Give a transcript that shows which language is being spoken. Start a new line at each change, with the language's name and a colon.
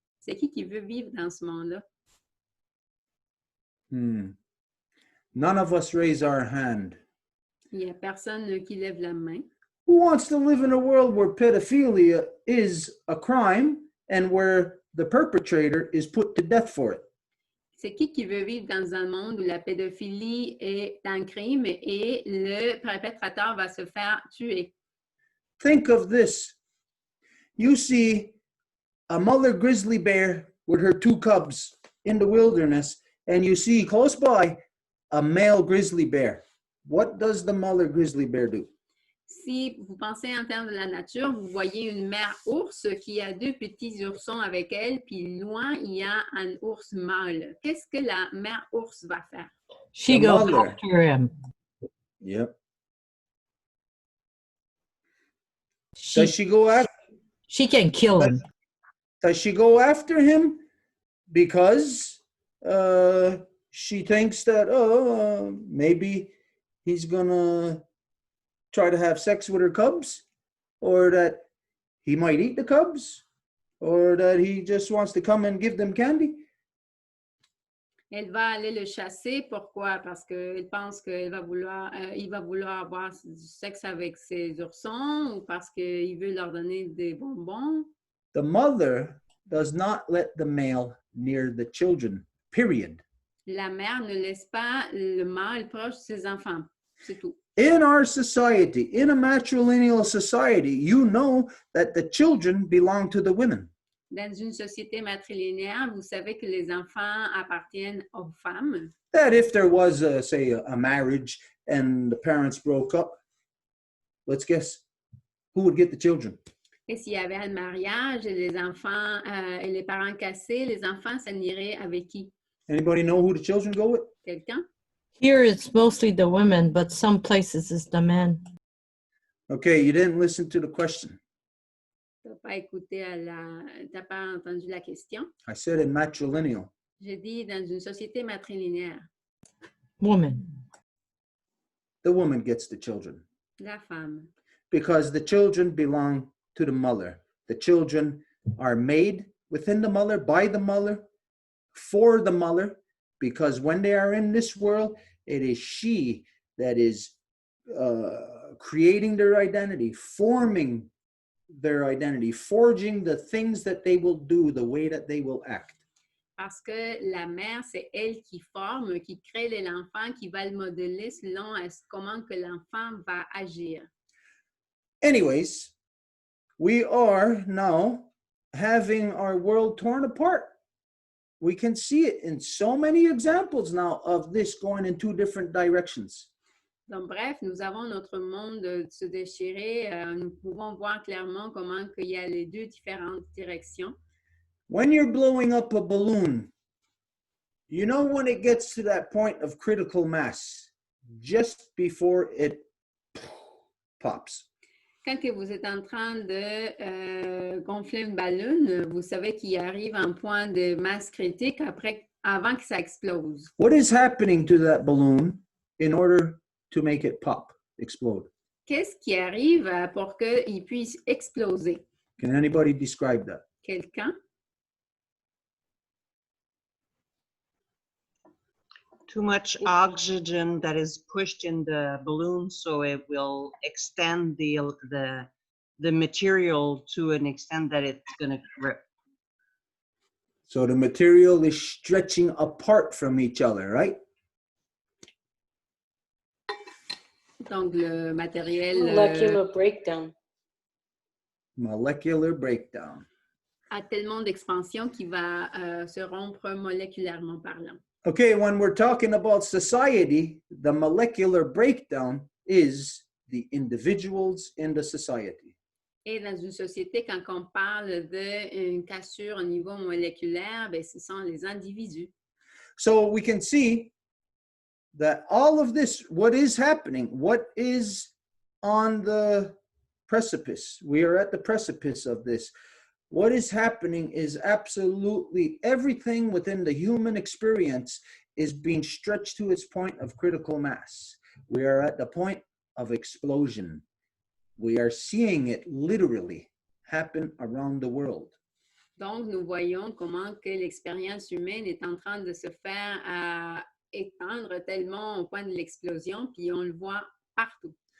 French: C'est qui veut vivre dans ce monde-là?
English: None of us raise our hand.
French: Il n'y a personne qui lève la main.
English: Who wants to live in a world where pedophilia is a crime and where the perpetrator is put to death for it?
French: C'est qui veut vivre dans un monde où la pédophilie est un crime et le perpétrateur va se faire tuer?
English: Think of this. You see a mother grizzly bear with her 2 cubs in the wilderness, and you see close by a male grizzly bear. What does the mother grizzly bear do?
French: Si vous pensez en termes de la nature, vous voyez une mère ours qui a 2 petits oursons avec elle, puis loin, il y a un ours mâle. Qu'est-ce que la mère ours va faire?
English: She The goes mother. after him. Yep. She, Does she go after? she can kill him. Does she go after him because she thinks that maybe he's gonna try to have sex with her cubs, or that he might eat the cubs, or that he just wants to come and give them candy?
French: Elle va aller le chasser. Pourquoi? Parce qu'elle pense qu'il va il va vouloir avoir du sexe avec ses oursons ou parce qu'il veut leur donner des bonbons.
English: The mother does not let the male near the children, period.
French: La mère ne laisse pas le mâle proche de ses enfants. C'est tout.
English: In our society, in a matrilineal society, you know that the children belong to the women.
French: Dans une société matrilinéaire, vous savez que les enfants appartiennent aux femmes.
English: That if there was, say, a marriage and the parents broke up, let's guess, who would get the children?
French: Et s'il y avait un mariage et les enfants et les parents cassés, les enfants s'en iraient avec qui?
English: Anybody know who the children go with?
French: Quelqu'un?
English: Here it's mostly the women, but some places it's the men. Okay, you didn't listen to the question.
French: Tu n'as pas entendu la question.
English: I said in matrilineal.
French: J'ai dit dans une société matrilinéaire,
English: Woman. The woman gets the children
French: la femme.
English: because the children belong to the mother. The children are made within the mother, by the mother, for the mother, because when they are in this world, it is she that is creating their identity, forming their identity, forging the things that they will do, the way that they will act.
French: Parce que la mère, c'est elle qui forme, qui crée l'enfant, qui va le modeler selon comment que l'enfant va agir.
English: Anyways, we are now having our world torn apart. We can see it in so many examples now of this going in 2 different directions.
French: Donc, bref, nous avons notre monde se déchirer. Nous pouvons voir clairement comment il y a les 2 différentes directions.
English: When you're blowing up a balloon, you know when it gets to that point of critical mass, just before it pops.
French: Quand que vous êtes en train de gonfler une ballon, vous savez qu'il arrive un point de masse critique avant que ça explose.
English: What is happening to that balloon in order to make it pop, explode?
French: Qu'est-ce qui arrive pour qu'il puisse exploser?
English: Can anybody describe that?
French: Quelqu'un?
English: Too much oxygen that is pushed in the balloon, so it will extend the material to an extent that it's going to rip. So the material is stretching apart from each other, right?
French: Donc, le matériel
English: Molecular breakdown. Molecular breakdown.
French: a tellement d'expansion qu'il va se rompre moléculairement parlant.
English: Okay, when we're talking about society, the molecular breakdown is the individuals in the society.
French: Et dans une société, quand on parle d'une cassure au niveau moléculaire, ben, ce sont les individus.
English: So we can see that all of this, what is happening, what is on the precipice, we are at the precipice of this. What is happening is absolutely everything within the human experience is being stretched to its point of critical mass. We are at the point of explosion. We are seeing it literally happen around the world.
French: Donc, nous voyons comment que l'expérience humaine est en train de se faire étendre tellement au point de l'explosion, puis on le voit partout.